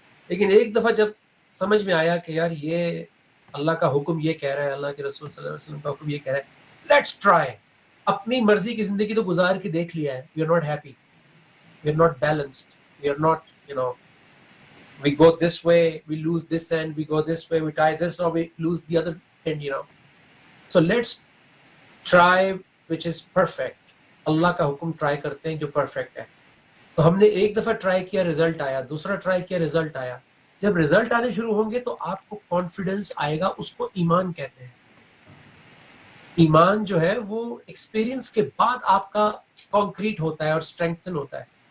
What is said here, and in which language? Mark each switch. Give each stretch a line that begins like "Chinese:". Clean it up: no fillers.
Hindi: लेकिन एक दफा जब समझ में आया कि यार ये अल्लाह का हुक्म ये कह रहा है, अल्लाह के रसूल सल्लल्लाहु अलैहि वसल्लम का हुक्म ये कह रहा है,
English: Let's try.
Hindi: अपनी मर्जी की जिंदगी तो गुजार के देख लिया है.
English: We are not happy, we are not balanced, we are not we go this way, we lose this end, we go this way, we tie this, now we lose the other end. So let's try which is perfect.
Hindi: अल्लाह का हुक्म try करते हैं जो perfect है. तो हमने एक दफा ट्राई किया, रिजल्ट आया. दूसरा ट्राई किया, रिजल्ट आया. जब रिजल्ट आने शुरू होंगे तो आपको कॉन्फिडेंस आएगा. उसको ईमान कहते हैं. ईमान जो है वो एक्सपीरियंस के बाद आपका कॉन्क्रीट होता है और स्ट्रेंथन होता है.